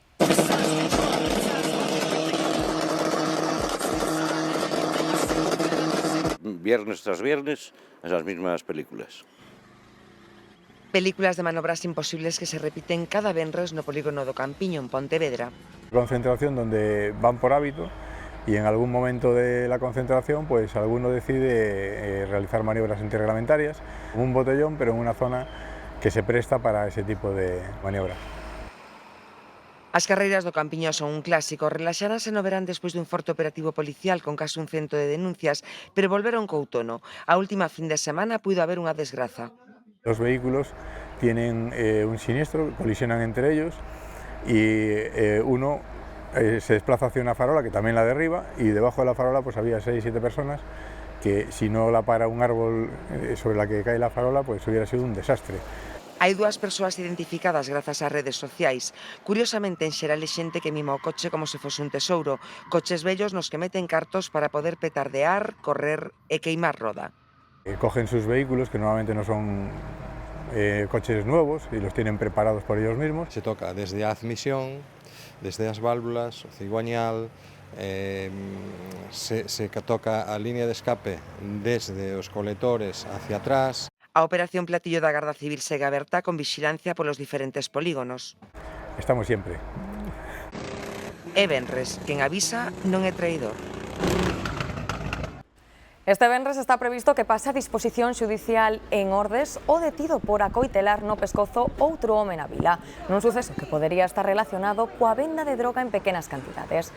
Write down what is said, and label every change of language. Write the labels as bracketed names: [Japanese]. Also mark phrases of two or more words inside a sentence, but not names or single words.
[Spanish] Viernes tras viernes, esas mismas películas. [Galician] Películas de manobras imposibles que se repiten cada venres no polígono do Campiño en Pontevedra. [Spanish] Concentración donde van por hábito y en algún momento de la concentración pues alguno decide realizar maniobras antirreglamentarias, un botellón pero en una zona que se presta para ese tipo de maniobras. [Galician] As carreiras do Campiño son un clásico, relaxaranse no verán despois dun forte operativo policial con case 100 de denuncias, pero volveron co outono. A última fin de semana puido haber unha desgraza. [Spanish] Los vehículos tienen un siniestro, colisionan entre ellos y uno se desplaza hacia una farola que también la derriba y debajo de la farola pues había 6 o 7 personas que si no la para un árbol sobre la que cae la farola pues hubiera sido un desastre. [Galician] Hai dúas persoas identificadas grazas ás redes sociais. Curiosamente, en xeral é xente que mima o coche como se fose un tesouro, coches vellos nos que meten cartos para poder petardear, correr e queimar roda. [Spanish] Cogen sus vehículos, que normalmente no son coches nuevos, y los tienen preparados por ellos mismos. [Galician] Se toca desde a admisión, desde as válvulas, o cigüeñal, se toca a línea de escape desde os coletores [Spanish] hacia atrás. [Galician] A operación Platillo da Garda Civil segue aberta con vixilancia polos diferentes polígonos. [Spanish] Estamos siempre. [Galician] E venres, quen avisa non é traidor. Este venres está previsto que pase a disposición xudicial en Ordes o detido por acoitelar no pescozo outro home na vila, nun suceso que podería estar relacionado coa venda de droga en pequenas cantidades.